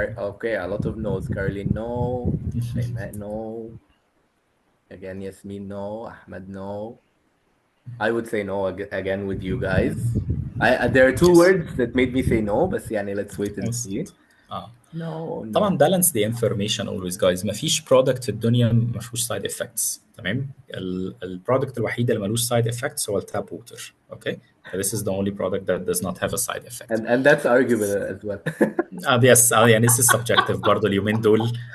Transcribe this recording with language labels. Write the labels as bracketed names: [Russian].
[English] Okay, a lot of no's. Caroline, no. Ayman, no. Again, Yasmin, no. Ahmed, no. I would say no again with you guys. There are two words that made me say no, but يعني let's wait and see. No. طبعا balance the information always guys. [Arabic] ما فيش product في الدنيا ما فيهوش side effects. تمام. البرودكت الوحيد اللي ملوش side effects هو التاب ووتر. [English] Okay. This is the only product that does not have a side effect. And that's arguable as well. Yes. يعني this is subjective [Arabic] برضه اليومين دول.